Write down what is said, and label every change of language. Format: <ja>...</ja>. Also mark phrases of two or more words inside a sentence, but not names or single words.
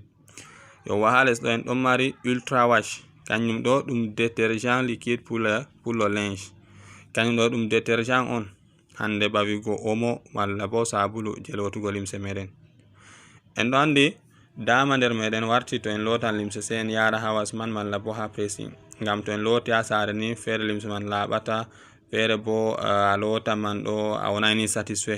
<ff>Yowwa ha les ɗo en ɗon mari ultra wash kanjum ɗo ɗum</ff> <fr>détergent liquide pour le linge.</fr> <ff>Kanjum ɗo ɗum détergent on hande bawigo omo malla bo sabulu je lotugo limse meɗen. En ɗo andi dama nder meɗen warti to en lotan limse sai en yara ha wasman malla bo ha pressing, ngam to en loti ha sare ni feere limse man laɓata, feere bo a lota man ɗo a wonani satisfait.</ff>